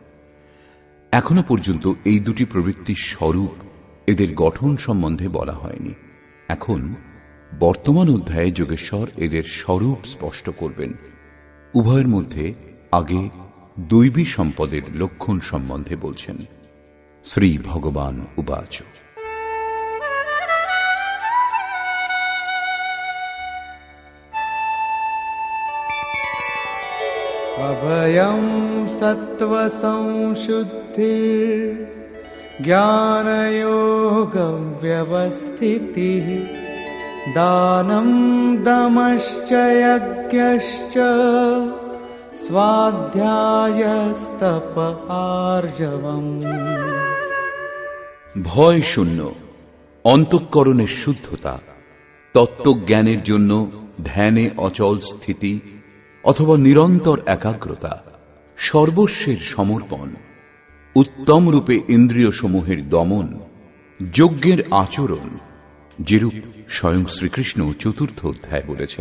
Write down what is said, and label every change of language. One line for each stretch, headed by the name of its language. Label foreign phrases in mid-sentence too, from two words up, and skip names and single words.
Bangla: এখনো পর্যন্ত এই দুটি প্রবৃত্তির স্বরূপ, এদের গঠন সম্বন্ধে বলা হয়নি। এখন বর্তমান অধ্যায়ে যোগেশ্বর এদের স্বরূপ স্পষ্ট করবেন। উভয়ের মধ্যে আগে দৈবী সম্পদের লক্ষণ সম্বন্ধে বলছেন।
Sanskrit: শ্রী ভগবান উবাচ। अभयं सत्त्वसंशुद्धिर् ज्ञानयोगव्यवस्थितिः दानं दमश्च यज्ञश्च स्वाध्यायस्तप आर्जवम्।
Bangla: ভয় শূন্য, অন্তঃকরণের শুদ্ধতা, তত্ত্বজ্ঞানের জন্য ধ্যানে অচল স্থিতি অথবা নিরন্তর একাগ্রতা, সর্বস্বের সমর্পণ, উত্তম রূপে ইন্দ্রিয় সমূহের দমন, যজ্ঞের আচরণ, যেরূপ স্বয়ং শ্রীকৃষ্ণ চতুর্থ অধ্যায় বলেছেন।